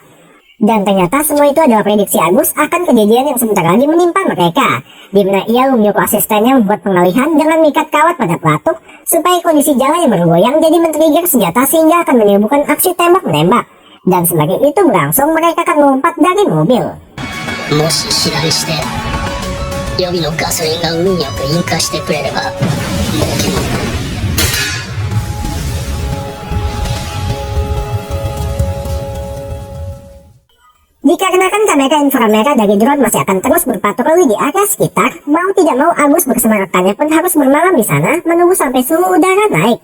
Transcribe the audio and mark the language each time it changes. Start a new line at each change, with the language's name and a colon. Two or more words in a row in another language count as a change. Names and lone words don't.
Indonesian: Dan ternyata semua itu adalah prediksi Agus akan kejadian yang sebentar lagi menimpa mereka, di mana ia menyuruh asistennya membuat pengalihan dengan mengikat kawat pada pelatuk supaya kondisi jalan yang bergoyang jadi men-trigger senjata sehingga akan menimbulkan aksi tembak-menembak. Dan semakin itu berlangsung, mereka akan melompat dari mobil.
Japanese: もし知らんして予備のガソリンが運よく引火してくれれば儲けものだ。
Indonesian: Dikarenakan kamera inframerah dari drone masih akan terus berpatroli di area sekitar, mau tidak mau Agus bersama rekannya pun harus bermalam di sana menunggu sampai suhu udara naik.